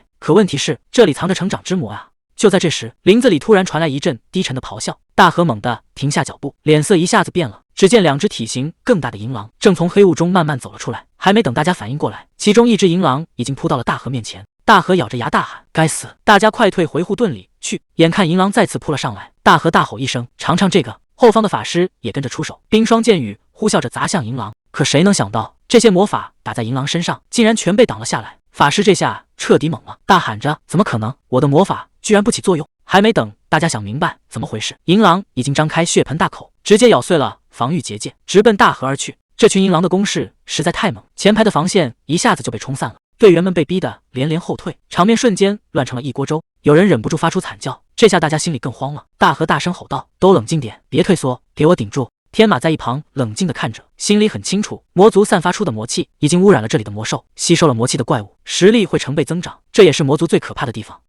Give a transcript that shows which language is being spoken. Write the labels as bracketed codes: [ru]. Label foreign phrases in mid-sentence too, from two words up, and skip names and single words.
[zh] 可問題是，這裡藏着成長之魔啊！就在這時，林子裡突然傳來一陣低沉的咆哮，大和猛地停下腳步，臉色一下子變了。只見2隻體型更大的銀狼正從黑霧中慢慢走了出來，還沒等大家反應過來，其中一隻銀狼已經撲到了大和面前。大和咬着牙大喊：該死！大家快退回護盾裡去！眼看銀狼再次撲了上來，大和大吼一聲：嘗嘗這個！後方的法師也跟着出手，冰霜箭雨呼嘯着砸向銀狼。可誰能想到，這些魔法打在銀狼身上，竟然全被擋了下來。法師這下徹底懵了，大喊着：怎麼可能？我的魔法居然不起作用！還沒等大家想明白怎麼回事，銀狼已經張開血盆大口，直接咬碎了防禦結界，直奔大和而去。這群銀狼的攻勢實在太猛，前排的防線一下子就被冲散了，隊員們被逼得連連後退，場面瞬間亂成了一鍋粥。有人忍不住發出慘叫，這下大家心裡更慌了。大和大聲吼道：都冷靜點，別退縮，給我頂住！天馬在一旁冷靜地看着，心裡很清楚，魔族散發出的魔氣已經污染了這裡的魔獸，吸收了魔氣的怪物實力會成倍增長，這也是魔族最可怕的地方。